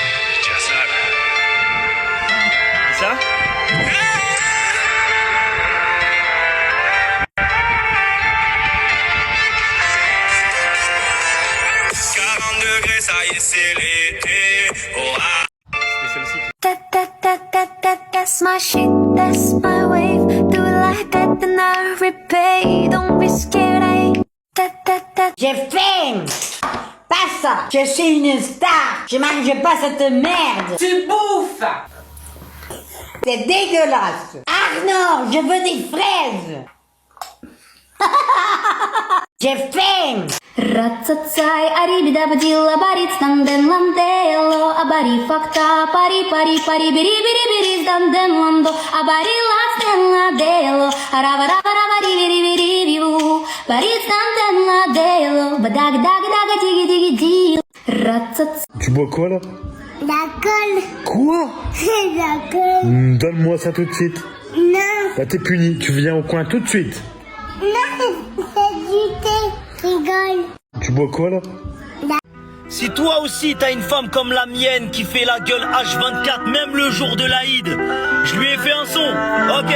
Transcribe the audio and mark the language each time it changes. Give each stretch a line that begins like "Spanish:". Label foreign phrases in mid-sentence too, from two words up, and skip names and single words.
French: C'est ça? 40 degrés, ça y est, c'est l'été. Oh, ah. C'est celle-ci qui...
English: That's my shit, that's my wave. Do it like that, then I repay. Don't be scared,
French: J'ai faim! Pas ça! Je suis une star! Je mange pas cette merde! Tu bouffes! C'est dégueulasse! Arnaud, je veux des fraises! J'ai faim. Ратцацай, арибидабадилла, барит станден ландело, абари факта, пари, пари, пари, бери, бери, бери, станден ландо, абари ластен ладело, аравараваравари, бери, бери, биву, барит станден ладело, бадаг, даг, даг, диги, диги, ди. Ратцац. Tu bois quoi là? La colle. Quoi? La colle. Donne-moi ça tout de suite. Non. Bah t'es puni, tu viens au coin tout de suite. Non, c'est du thé. Rigole. Tu bois quoi là? Si toi aussi t'as une femme comme la mienne qui fait la gueule H24 même le jour de l'Aïd, je lui ai fait un son, ok.